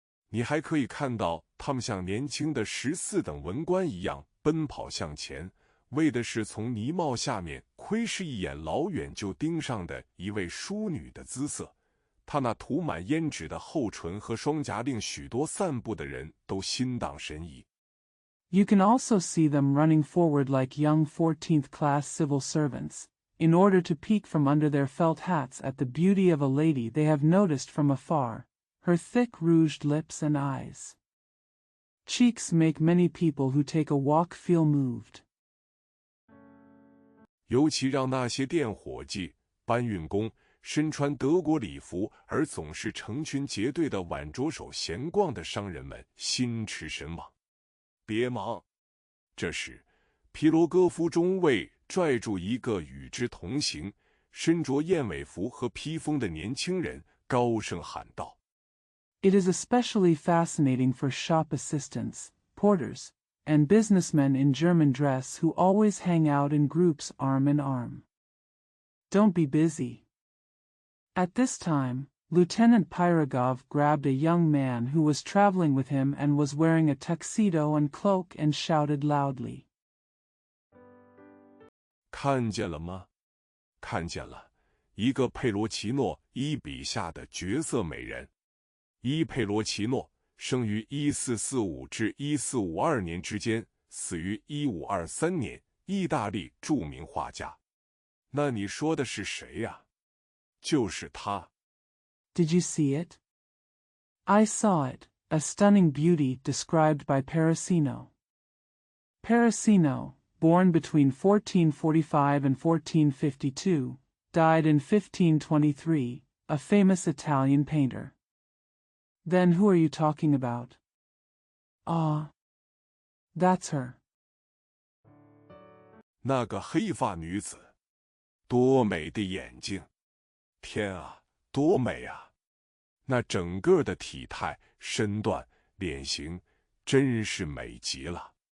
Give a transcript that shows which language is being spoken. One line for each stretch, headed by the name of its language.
Chinese: 你还可以看到他们像年轻的14等文官一样奔跑向前，为的是从泥帽下面窥视一眼老远就盯上的一位淑女的姿色。她那涂满胭脂的厚唇和双颊令许多散步的人都心荡神怡。
English: You can also see them running forward like young 14th class civil servants, in order to peek from under their felt hats at the beauty of a lady they have noticed from afar, her thick rouged lips and eyes. Cheeks make many people who take a walk feel moved.
Chinese: 尤其让那些店伙计、搬运工、身穿德国礼服而总是成群结队的挽着手闲逛的商人们心驰神往。别忙！这时，皮罗戈夫中尉拽住一个与之同行、身着燕尾服和披风的年轻人，高声喊道
English: It is especially fascinating for shop assistants, porters, and businessmen in German dress who always hang out in groups arm in arm. Don't be busy. At this time, Lieutenant Pyrogov grabbed a young man who was traveling with him and was wearing a tuxedo and cloak and shouted loudly.
Chinese: 看见了吗？看见了，一个佩罗奇诺伊笔下的绝色美人。伊佩罗奇诺生于1445至1452年之间，死于1523年，意大利著名画家。那你说的是谁呀？就是他。
English: Did you see it? I saw it, a stunning beauty described by Parasino. Parasino, born between 1445 and 1452, died in 1523, a famous Italian painter. Then who are you talking about? Ah, that's her.
Chinese: 那个黑发女子，多美的眼睛！天啊！多美啊！那整个的体态、身段、脸型，真是美极了。